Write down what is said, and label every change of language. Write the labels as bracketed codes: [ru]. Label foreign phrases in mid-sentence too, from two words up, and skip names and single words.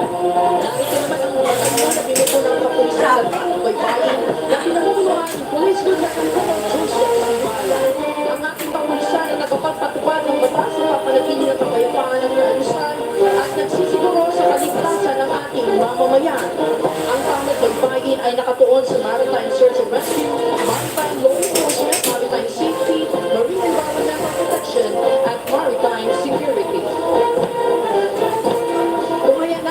[tl] Narito naman ang mga batalyon na binubuo ng kapulisan at baybayin na pinamumunuan ni Police Lieutenant Colonel Joseph Zambala. Ang ating kapulisan ay nakapagpatupad ng batas na papanatili ng kapayapaan ng kalusan at nagsisiguro sa kaligtasan ng ating mamamayan. Ang Tanod Baybayin ay nakatuon sa [en] Maritime Search and Rescue, Maritime Law Enforcement, Maritime Safety, Marine Environmental Protection, [tl] at [en] Maritime Security. [tl] Kung